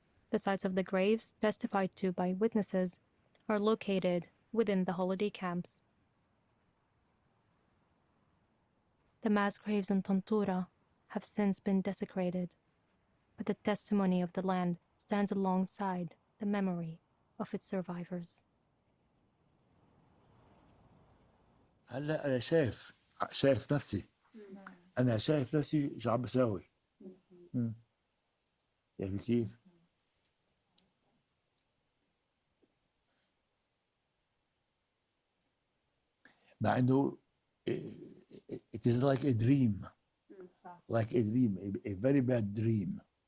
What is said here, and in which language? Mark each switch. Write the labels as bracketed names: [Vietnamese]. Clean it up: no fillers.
[English] The sites of the graves testified to by witnesses are located within the holiday camps. The mass graves in Tantura have since been desecrated, but the testimony of the land stands alongside the memory of its survivors. [Arabic] هلا انا شايف نفسي، انا شايف نفسي شو عم بساوي. يعني كيف؟ مع انه [English] it is like a dream, like a dream, a very bad dream.